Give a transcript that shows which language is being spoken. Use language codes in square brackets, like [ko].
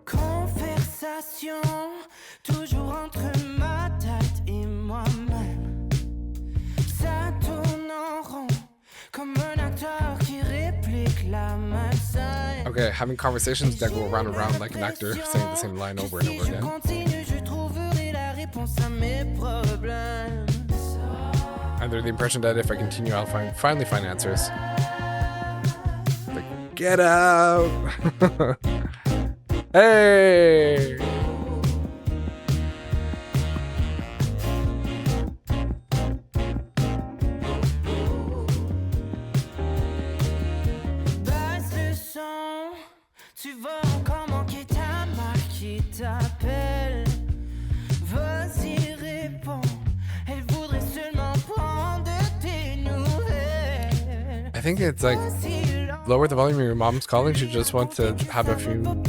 [fr] Conversation toujours entre ma tête et moi-même. Ça tourne en rond comme un acteur qui réplique la même scène. [en] Okay, having conversations that go around and around like an actor saying the same line over and over [fr] Si je [en] again. [fr] continue, je trouverai la réponse à mes problèmes. [en] Under the impression that if I continue, I'll finally find answers. Like, get out! Hey! [fr] Baisse le son, tu vas encore manquer ta marque qui t'appelle. Vas-y, réponds, elle voudrait seulement prendre de tes nouvelles. [en] I think it's like lower the volume of your mom's calling. She just wants to have a few.